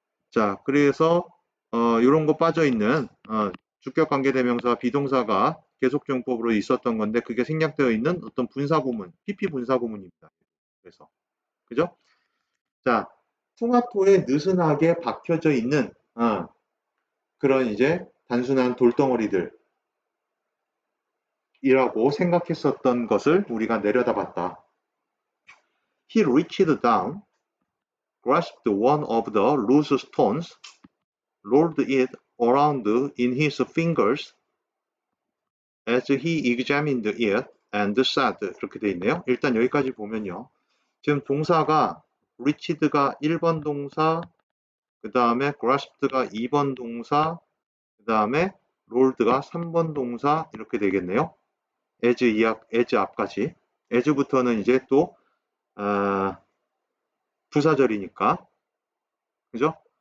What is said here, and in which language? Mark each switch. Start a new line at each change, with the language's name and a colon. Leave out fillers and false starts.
Korean: 자, 그래서 이런 거 빠져 있는 주격 관계대명사 비동사가 계속정법으로 있었던 건데 그게 생략되어 있는 어떤 분사구문, PP 분사구문입니다. 그래서 그죠? 자, 풍화토에 느슨하게 박혀져 있는 그런 이제 단순한 돌덩어리들 이라고 생각했었던 것을 우리가 내려다봤다.
English: He reached down, grasped one of the loose stones, rolled it around in his fingers as he examined it and said.
Korean: 이렇게 돼 있네요. 일단 여기까지 보면요. 지금 동사가 reached가 1번 동사, 그 다음에 grasped가 2번 동사, 그 다음에 rolled가 3번 동사 이렇게 되겠네요. as 앞까지. as부터는 이제 또 부사절이니까. 그죠?